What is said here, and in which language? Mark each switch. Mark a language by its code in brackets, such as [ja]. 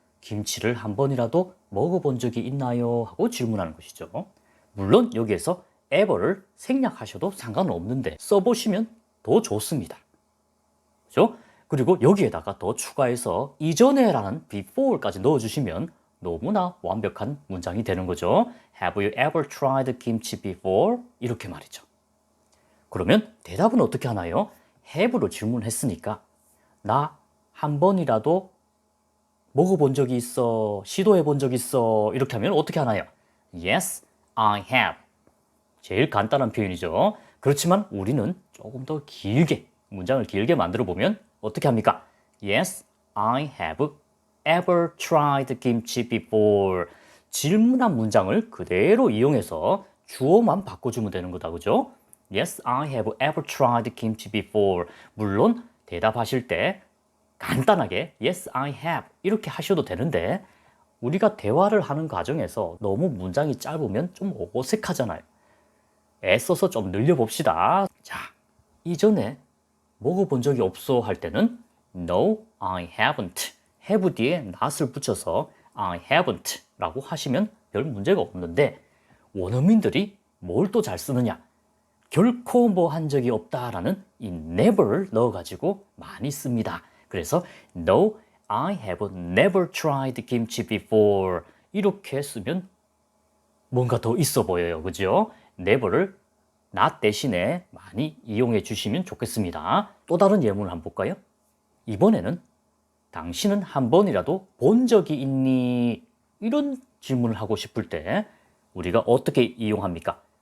[ko] 김치를 한 번이라도 먹어본 적이 있나요? 하고 질문하는 것이죠. 물론 여기에서 ever를 생략하셔도 상관은 없는데 써보시면 더 좋습니다. 그렇죠? 그리고 여기에다가 더 추가해서 이전에라는 before까지 넣어주시면 너무나 완벽한 문장이 되는 거죠. [en] Have you ever tried kimchi before? [ko] 이렇게 말이죠. 그러면 대답은 어떻게 하나요? have로 질문했으니까 나 한 번이라도 먹어본 적이 있어, 시도해 본 적이 있어 이렇게 하면 어떻게 하나요? [en] Yes, I have. [ko] 제일 간단한 표현이죠. 그렇지만 우리는 조금 더 길게 문장을 길게 만들어 보면 어떻게 합니까? [en] Yes, I have ever tried kimchi before. [ko] 질문한 문장을 그대로 이용해서 주어만 바꿔주면 되는 거다, 그죠? [en] Yes, I have ever tried kimchi before. [ko] 물론 대답하실 때 간단하게 [en] Yes, I have [ko] 이렇게 하셔도 되는데 우리가 대화를 하는 과정에서 너무 문장이 짧으면 좀 어색하잖아요. 애써서 좀 늘려봅시다. 자, 이전에 먹어본 적이 없어 할 때는 [en] No, I haven't. [ko] have 뒤에 not을 붙여서 [en] I haven't [ko] 라고 하시면 별 문제가 없는데 원어민들이 뭘 또 잘 쓰느냐? 결코 뭐 한 적이 없다라는 이 never를 넣어가지고 많이 씁니다. 그래서 [en] No, I have never tried kimchi before. [ko] 이렇게 쓰면 뭔가 더 있어 보여요. 그죠? never를 not 대신에 많이 이용해 주시면 좋겠습니다. 또 다른 예문을 한번 볼까요? 이번에는 당신은 한 번이라도 본 적이 있니? 이런 질문을 하고 싶을 때 우리가 어떻게 이용합니까?